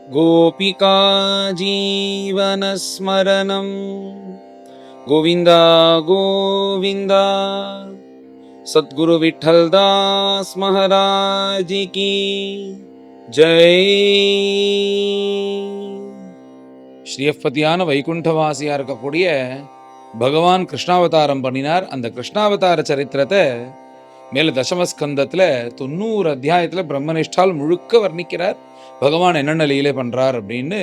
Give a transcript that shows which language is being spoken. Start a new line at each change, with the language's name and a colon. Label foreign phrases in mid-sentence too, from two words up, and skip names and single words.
Sanskrit: गोपिका जीवनस्मरणं गोविन्द गोविन्द।
Hindi: सद्गुरु विठल दास महाराज की जय।
Tamil: ஸ்ரீயப்பதியான வைகுண்டவாசியா இருக்கக்கூடிய பகவான் கிருஷ்ணாவதாரம் பண்ணினார். அந்த கிருஷ்ணாவதார சரித்திரத்தை மேல தசமஸ்கந்தத்துல 90 அத்தியாயத்துல பிரம்மனிஷ்டால் முழுக்க வர்ணிக்கிறார். பகவான் என்னென்ன லீலை பண்றார் அப்படின்னு.